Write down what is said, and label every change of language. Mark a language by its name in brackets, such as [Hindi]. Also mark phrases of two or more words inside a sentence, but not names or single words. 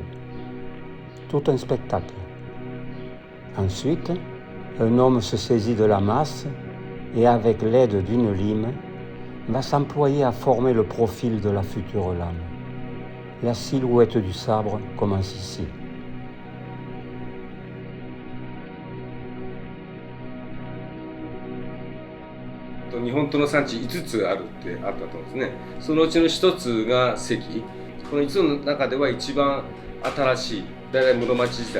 [French] Tout un spectacle. Ensuite, un homme se saisit de la masse et avec l'aide d'une lime, va s'employer à former le profil de la future lame. La silhouette du sabre commence ici. [Japanese] 日本刀の産地5つあるってあったと思うんですね。そのうちの1つが関。この5つの中では一番新しい、大体室町時代。